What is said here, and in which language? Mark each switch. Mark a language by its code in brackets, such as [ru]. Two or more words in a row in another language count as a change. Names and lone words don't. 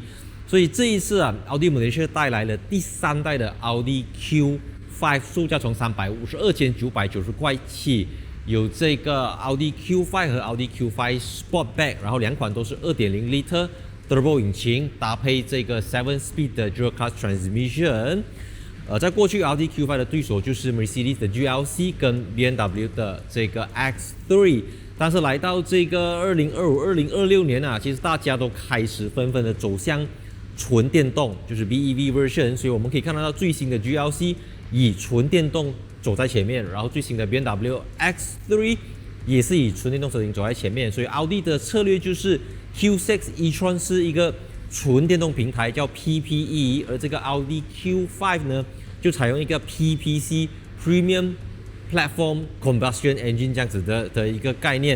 [zh] 所以這一次啊，奧迪 Malaysia 帶來了第3代的奧迪 Q5， 售價從352,990塊起。有這個奧迪 Q5 和奧迪 Q5 Sportback， 然後兩款都是 2.0 L Turbo 引擎，搭配這個 7-speed 的 [en] Dual Clutch Transmission。 [zh] 在過去奧迪 Q5 的對手就是 Mercedes 的 GLC 跟 BMW 的這個 X3。但是來到這個2025、2026年啊，其實大家都開始紛紛的走向純電動，就是 [en] BEV version。 [zh] 所以我們可以看到最新的 GLC 以純電動走在前面，然後最新的 BMW X3 也是以純電動車型走在前面。所以奧迪的策略就是 Q6 e-tron 是一個純電動平台叫 PPE， 而這個奧迪 Q5 呢就採用一個 PPC [en] Premium Platform Combustion Engine [zh] 這樣子的一個概念。